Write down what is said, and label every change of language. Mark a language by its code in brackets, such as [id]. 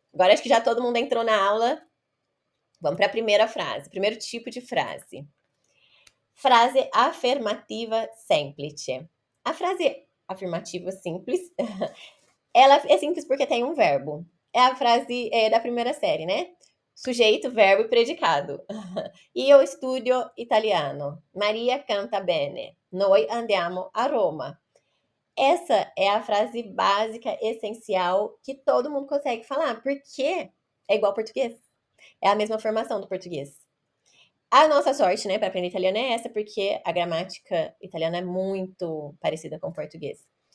[pt] Agora acho que já todo mundo entrou na aula. Vamos para a primeira frase, primeiro tipo de frase. Frase afirmativa semplice. A frase afirmativa simples, ela é simples porque tem um verbo. É a frase da primeira série, né? Sujeito, verbo e predicado. [it] Io studio italiano. Maria canta bene. Noi andiamo a Roma. [pt] essa é a frase básica, essencial, que todo mundo consegue falar, porque é igual ao português. É a mesma formação do português. A nossa sorte, né, para aprender italiano é essa, porque a gramática italiana é muito parecida com o português.